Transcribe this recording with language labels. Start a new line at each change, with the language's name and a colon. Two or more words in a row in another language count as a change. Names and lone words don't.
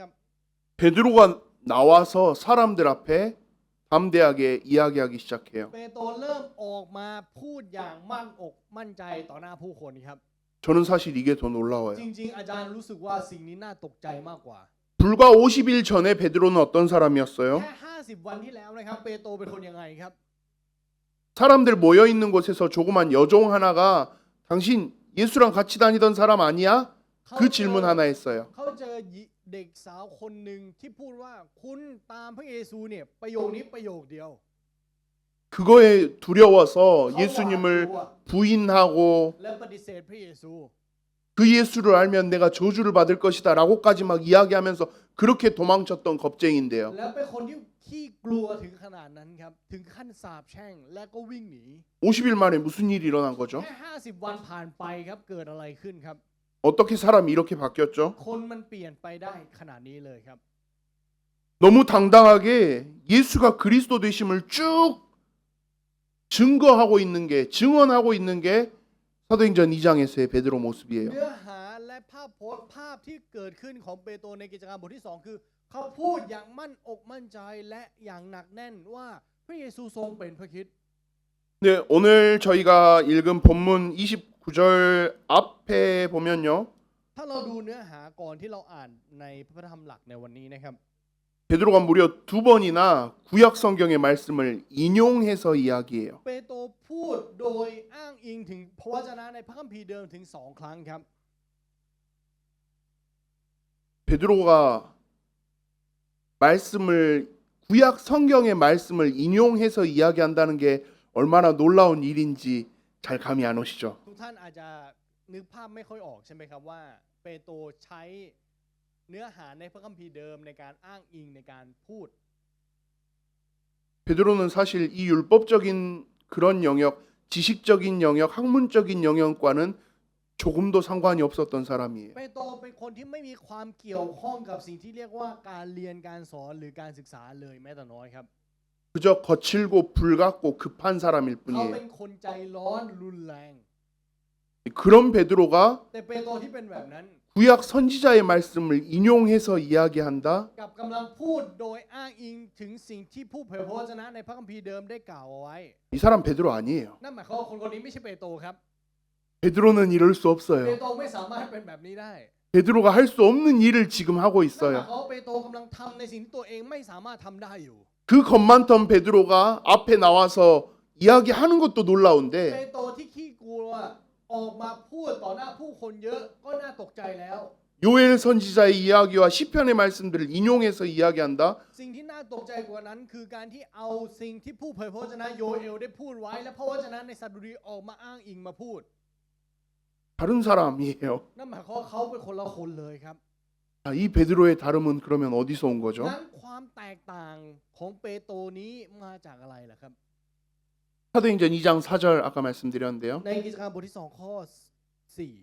Korean: 베드로가 나와서 사람들 앞에 담대하게 이야기하기 시작해요.
Thai: เปโตรเริ่มออกมาพูดอย่างมั่นอกมั่นใจต่อหน้าผู้คนครับ
Korean: 저는 사실 이게 더
Thai: จ
Korean: 놀라워요.
Thai: ริงๆอาจารย์รู้สึกว่าสิ่งนี้น่าตกใจมากกว่า
Korean: 불과 50일 전에 베드로는 어떤
Thai: แค่
Korean: 사람이었어요?
Thai: 50วันที่แล้วนะครับเปโตรเป็นคนยังไงครับ
Korean: 사람들 모여 있는 곳에서 조그만 여종 하나가 당신 예수랑 같이 다니던 사람 아니야?
Thai: เขา
Korean: 그 질문 하나 했어요.
Thai: เขาเจอเด็กสาวคนหนึ่งที่พูดว่าคุณตามพระเยซูเนี่ยประโยคนี้ประโยคเดียว
Korean: 그거에 두려워서
Thai: เขา
Korean: 예수님을
Thai: หวาดกลัว
Korean: 부인하고
Thai: และปฏิเสธพระเยซู
Korean: 그 예수를 알면 내가 저주를 받을 것이다 라고까지 막 이야기하면서 그렇게 도망쳤던 겁쟁인데요.
Thai: แล้วเป็นคนที่ขี้กลัวถึงขนาดนั้นครับถึงขั้นสาปแช่งและก็วิ่งหนี
Korean: 50일 만에 무슨 일이 일어난 거죠?
Thai: แค่50วันผ่านไปครับเกิดอะไรขึ้นครับ
Korean: 어떻게 사람이 이렇게 바뀌었죠?
Thai: คนมันเปลี่ยนไปได้ขนาดนี้เลยครับ
Korean: 너무 당당하게 예수가 그리스도 되심을 쭉 증거하고 있는 게 증언하고 있는 게 사도행전 2장에서의 베드로 모습이에요.
Thai: เนื้อหาและภาพโพสต์ภาพที่เกิดขึ้นของเปโตรในกิจการบทที่ 2 คือเขาพูดอย่างมั่นอกมั่นใจและอย่างหนักแน่นว่าพระเยซูทรงเป็นพระคริสต์
Korean: 네, 오늘 저희가 읽은 본문 29절 앞에 보면요.
Thai: ถ้าเราดูเนื้อหาก่อนที่เราอ่านในพระธรรมหลักในวันนี้นะครับ
Korean: 베드로가 무려 2번이나 구약 성경의 말씀을 인용해서 이야기해요.
Thai: เปโตรพูดโดยอ้างอิงถึงพระวจนะในพระคัมภีร์เดิมถึง2 ครั้งครับ
Korean: 베드로가 말씀을 구약 성경의 말씀을 인용해서 이야기한다는 게 얼마나 놀라운 일인지 잘 감이 안 오시죠?
Thai: ทุกท่านอาจจะนึกภาพไม่ค่อยออกใช่ไหมครับว่าเปโตรใช้เนื้อหาในพระคัมภีร์เดิมในการอ้างอิงในการพูด
Korean: 베드로는 사실 이 율법적인 그런 영역, 지식적인 영역, 학문적인 영역과는 조금도 상관이 없었던 사람이에요.
Thai: เปโตรเป็นคนที่ไม่มีความเกี่ยวข้องกับสิ่งที่เรียกว่าการเรียนการสอนหรือการศึกษาเลยแม้แต่น้อยครับ
Korean: 그저 거칠고 불같고 급한 사람일
Thai: เขา
Korean: 뿐이에요.
Thai: เป็นคนใจร้อนรุนแรง
Korean: 그런 베드로가
Thai: แต่เปโตรที่เป็นแบบนั้น
Korean: 구약 선지자의 말씀을 인용해서 이야기한다.
Thai: กับกำลังพูดโดยอ้างอิงถึงสิ่งที่ผู้เผยพระวจนะในพระคัมภีร์เดิมได้กล่าวเอาไว้
Korean: 이 사람 베드로 아니에요.
Thai: นั่นหมายความว่าคนนี้ไม่ใช่เปโตรครับ
Korean: 베드로는 이럴 수
Thai: เป
Korean: 없어요.
Thai: โตรไม่สามารถเป็นแบบนี้ได้
Korean: 베드로가 할 수 없는 일을 지금 하고
Thai: นั่นหมาย
Korean: 있어요.
Thai: ความว่าเปโตรกำลังทำในสิ่งที่ตัวเองไม่สามารถทำได้อยู่
Korean: 그 겁만던 베드로가 앞에 나와서 이야기하는 것도
Thai: เป
Korean: 놀라운데
Thai: โตรที่ขี้กลัวออกมาพูดต่อหน้าผู้คนเยอะก็น่าตกใจแล้ว
Korean: 요엘 선지자의 이야기와 시편의 말씀들을 인용해서 이야기한다.
Thai: สิ่งที่น่าตกใจกว่านั้นคือการที่เอาสิ่งที่ผู้เผยพระวจนะโยเอลได้พูดไว้และพระวจนะในสดุดีออกมาอ้างอิงมาพูด
Korean: 다른 사람이에요.
Thai: นั่นหมายความว่าเขาเป็นคนละคนเลยครับ
Korean: 아, 이 베드로의 다름은 그러면 어디서 온 거죠?
Thai: นั้นความแตกต่างของเปโตรนี้มาจากอะไรล่ะครับ
Korean: 사도행전 2장 4절 아까 말씀드렸는데요.
Thai: ในกิจการบทที่ 2 ข้อ 4